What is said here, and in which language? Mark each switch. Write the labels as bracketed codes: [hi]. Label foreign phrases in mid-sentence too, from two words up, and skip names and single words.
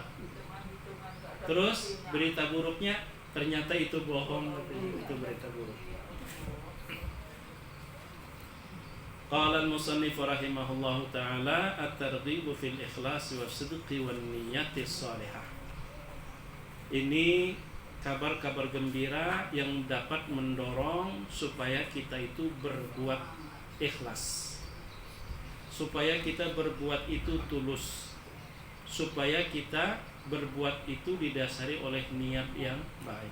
[id] Terus berita buruknya ternyata itu bohong. Itu berita buruk. [ar] قال المصنف رحمه الله تعالى الترغيب في الإخلاص والصدق والنية الصالحة. [id] Ini kabar-kabar gembira yang dapat mendorong supaya kita itu berbuat ikhlas. Supaya kita berbuat itu tulus. Supaya kita berbuat itu didasari oleh niat yang baik.